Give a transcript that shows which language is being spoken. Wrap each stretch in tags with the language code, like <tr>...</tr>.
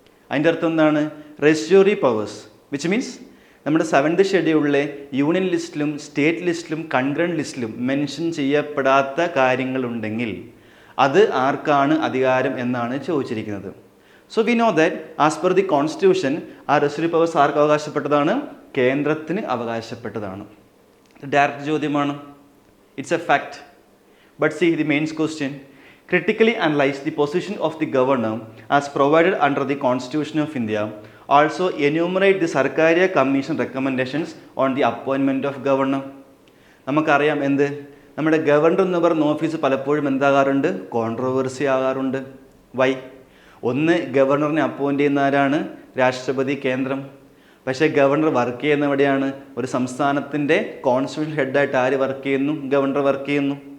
<ml>അതിൻ്റെ അർത്ഥം എന്താണ്, റെസ്യൂറി പവേഴ്സ് വിച്ച് മീൻസ് നമ്മുടെ 7th ഷെഡ്യൂളിലെ union ലിസ്റ്റിലും state ലിസ്റ്റിലും concurrent ലിസ്റ്റിലും mention ചെയ്യപ്പെടാത്ത കാര്യങ്ങളുണ്ടെങ്കിൽ അത് ആർക്കാണ് അധികാരം എന്നാണ് ചോദിച്ചിരിക്കുന്നത്.</ml> <en>we know that as per the constitution</en> <ml>ആ റെസ്യൂറി പവേഴ്സ് ആർക്ക് അവകാശപ്പെട്ടതാണ്, കേന്ദ്രത്തിന് അവകാശപ്പെട്ടതാണ്. ഡയറക്റ്റ് ചോദ്യമാണ്,</ml> <en>It's a fact. But the mains question, critically analyze the position of the governor as provided under the Constitution of India. Also enumerate the Sarkaria Commission recommendations on the appointment of governor.</en> <ml>നമുക്കറിയാം എന്ത്, നമ്മുടെ governor എന്ന് പറയുന്ന office പലപ്പോഴും എന്താകാറുണ്ട്, controversy ആകാറുണ്ട്. Y? ഒന്ന്, ഗവർണറിനെ appoint ചെയ്യുന്ന ആരാണ്, രാഷ്ട്രപതി, കേന്ദ്രം. പക്ഷേ ഗവർണർ വർക്ക് ചെയ്യുന്ന എവിടെയാണ്, ഒരു സംസ്ഥാനത്തിൻ്റെ കോൺസ്റ്റിറ്റ്യൂഷൻ ഹെഡായിട്ട് ആര് വർക്ക് ചെയ്യുന്നു, ഗവർണർ വർക്ക് ചെയ്യുന്നു.</ml>